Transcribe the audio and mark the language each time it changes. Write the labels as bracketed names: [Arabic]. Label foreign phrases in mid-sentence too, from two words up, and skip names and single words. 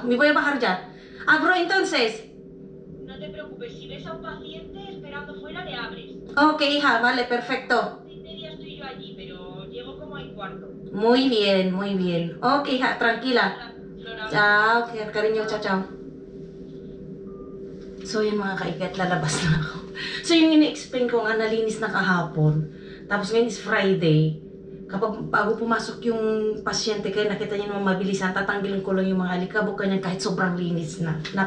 [Spanish] Me voy a bajar ya. Bro, entonces. No te preocupes, si ves a un paciente esperando fuera, le abres. Ok, hija, vale, perfecto. 6:30 estoy yo allí, pero llego como en cuarto. Muy bien, muy bien. Ok, hija, tranquila. Flora. Ciao, cariño, ciao, ciao. [Filipino] So, yun mga kaiket, lalabas na ako. So, yung ini-explain ko nga, nalinis na kahapon. Tapos ngayon is Friday. Kapag bago pumasok yung pasyente, kaya nakita niyo naman mabilisan, tatanggalin ko lang yung mga alikabok kanya kahit sobrang linis na.